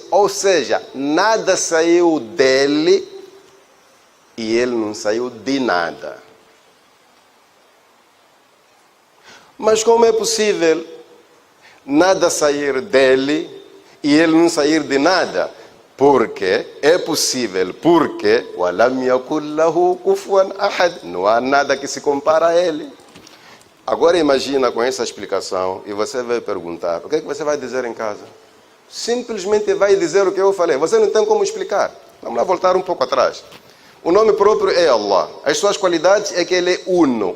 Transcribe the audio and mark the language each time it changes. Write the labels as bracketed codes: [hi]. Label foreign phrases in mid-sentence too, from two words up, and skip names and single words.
[pt] Ou seja, nada saiu dele e ele não saiu de nada. Mas como é possível nada sair dele e ele não sair de nada? Porque é possível, porque [ar] وَلَمْ يَكُنْ لَهُ كُفُوًا أَحَدٌ, [pt] não há nada que se compara a ele. Agora imagina com essa explicação e você vai perguntar, o que é que você vai dizer em casa? Simplesmente vai dizer o que eu falei, você não tem como explicar. Vamos lá voltar um pouco atrás. O nome próprio é Allah. As suas qualidades é que ele é uno.